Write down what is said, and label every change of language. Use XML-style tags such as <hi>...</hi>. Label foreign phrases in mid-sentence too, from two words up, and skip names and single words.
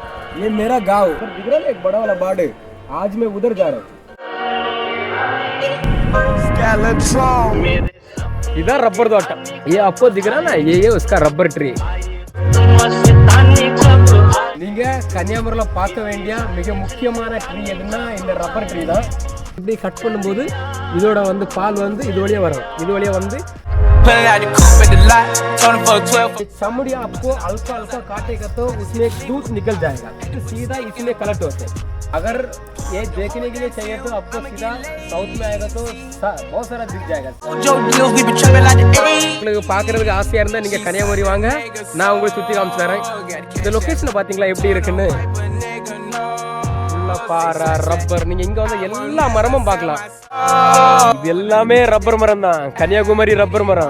<hi>ये मेरा गांव दिख रहा है एक बड़ा वाला बाड़। आज मैं उधर जा रहा हूँ। इधर रबर तोटा ये आपको दिख रहा ना, ये उसका</hi> <en>rubber tree.</en> <ta>நீங்க கன்னியாகுமரியில பார்க்க வேண்டிய மிக முக்கியமான ட்ரீ எதுன்னா இந்த</ta> <en>rubber tree</en> <ta>தான். இப்படி கட் பண்ணும்போது இதோட வந்து பால் வந்து இது வழியா வரும். இது வழியா வந்து</ta> <hi>चमड़ी आपको हल्का हल्का काटेगा तो उसमें दूध निकल जाएगा, तो सीधा इसमें कलेक्ट होते हैं. अगर ये देखने के लिए चाहिए तो आपको सीधा साउथ में आएगा तो बहुत सारा दिख जाएगा.</hi> <ta>உங்களுக்கு பார்க்கறதுக்கு ஆசையா இருந்தா நீங்க கன்னியாகுமரி வாங்க, நான் உங்களுக்கு சுத்தி காமிச்சு தரேன். இந்த லொகேஷனை பாத்தீங்களா எப்படி இருக்குன்னு? பாறை ரப்பர், நீங்க இங்க வந்து எல்லா மரமும் பார்க்கலாம். இது எல்லாமே ரப்பர் மரம் தான், கன்னியாகுமரி ரப்பர் மரம்.</ta>